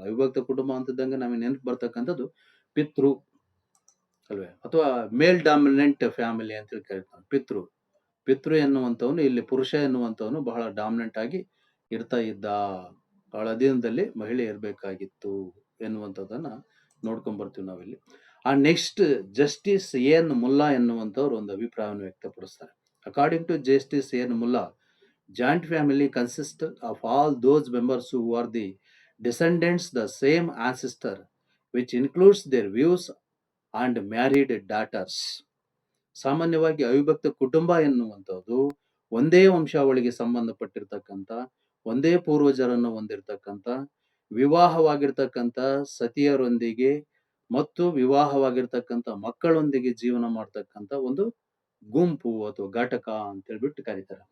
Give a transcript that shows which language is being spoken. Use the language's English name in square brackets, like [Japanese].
[Kannada] ಅವಿಭಕ್ತ ಕುಟುಂಬ ಅಂತಿದ್ದಂಗೆ ನಮಗೆ ನೆನಪು ಬರ್ತಕ್ಕಂಥದ್ದು ಪಿತೃ ಅಲ್ವೇ, ಅಥವಾ [English] male dominant family [Kannada] ಅಂತೇಳಿ ಕರಿತೀವಿ. ಪಿತೃ ಎನ್ನುವಂಥವನು ಇಲ್ಲಿ ಪುರುಷ ಎನ್ನುವಂಥವನು ಬಹಳ ಡಾಮಿನೆಂಟ್ ಆಗಿ ಇರ್ತಾ ಇದ್ದ, ಅವಳ ಅಧೀನದಲ್ಲಿ ಮಹಿಳೆ ಇರಬೇಕಾಗಿತ್ತು ಎನ್ನುವಂಥದ್ದನ್ನ ನೋಡ್ಕೊಂಡ್ ಬರ್ತೀವಿ ನಾವಿಲ್ಲಿ. ಆ ನೆಕ್ಸ್ಟ್ ಜಸ್ಟಿಸ್ ಎನ್ ಮುಲ್ಲಾ ಎನ್ನುವಂಥವ್ರು ಒಂದು ಅಭಿಪ್ರಾಯವನ್ನು ವ್ಯಕ್ತಪಡಿಸ್ತಾರೆ. [English] According to justice N Mulla, joint family consists of all those members who are the descendants the same ancestor, which includes their views and married daughters. [Kannada] ಸಾಮಾನ್ಯವಾಗಿ ಅವಿಭಕ್ತ ಕುಟುಂಬ ಎನ್ನುವಂಥದ್ದು ಒಂದೇ ವಂಶಾವಳಿಗೆ ಸಂಬಂಧಪಟ್ಟಿರ್ತಕ್ಕಂಥ, ಒಂದೇ ಪೂರ್ವಜರನ್ನು ಹೊಂದಿರತಕ್ಕಂಥ, ವಿವಾಹವಾಗಿರ್ತಕ್ಕಂಥ ಸತಿಯರೊಂದಿಗೆ ಮತ್ತು ವಿವಾಹವಾಗಿರ್ತಕ್ಕಂಥ ಮಕ್ಕಳೊಂದಿಗೆ ಜೀವನ ಮಾಡ್ತಕ್ಕಂಥ ಒಂದು ಗುಂಪು ಅಥವಾ ಘಟಕ ಅಂತ ಹೇಳ್ಬಿಟ್ಟು ಕರೀತಾರೆ.